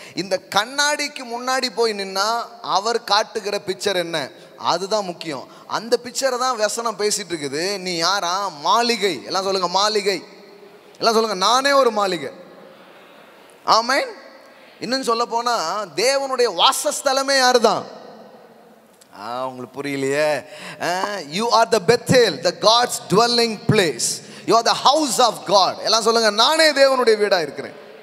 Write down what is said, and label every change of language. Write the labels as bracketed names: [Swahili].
[Tamil] இந்த கண்ணாடிக்கு முன்னாடி போய் நின்னா அவர் காட்டுகிற பிக்சர் என்ன, அதுதான் முக்கியம். அந்த பிக்சரை தான் வசனம் பேசிட்டு இருக்குது. நீ யாரா? மாளிகை. எல்லாம் சொல்லுங்க, மாளிகை. எல்லாம் சொல்லுங்க, நானே ஒரு மாளிகை. ஆமென். இன்னும் சொல்ல போனால் தேவனுடைய வாசஸ்தலமே யாரு தான்? உங்களுக்கு புரியலையே. [English] You are the Bethel, the God's dwelling place. You are the house of God. [Tamil] எல்லாம் சொல்லுங்க, நானே தேவனுடைய வீடா இருக்கிறேன்.